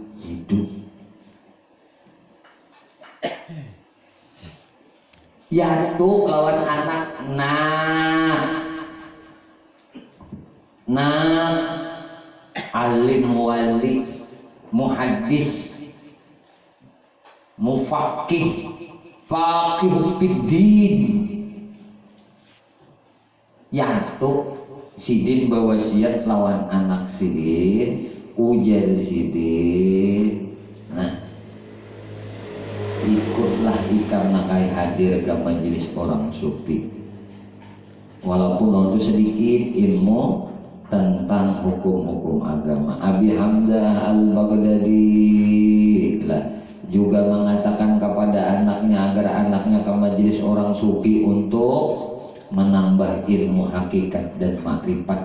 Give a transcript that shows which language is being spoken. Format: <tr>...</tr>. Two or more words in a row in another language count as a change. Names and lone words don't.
<id>Yaitu lawan anak alim wali</id> <ar>muhaddis mufaqih faqih fiddin.</ar> <id>Yaitu sidin bawasiat lawan anak sidin, ujar sidin. Nah, ikutlah karena kai hadir ke majelis orang sufi, walaupun itu sedikit ilmu tentang hukum-hukum agama. Abi Hamzah Al-Baghdadi juga mengatakan kepada anaknya agar anaknya ke majelis orang sufi untuk menambah ilmu hakikat dan makrifat.</id>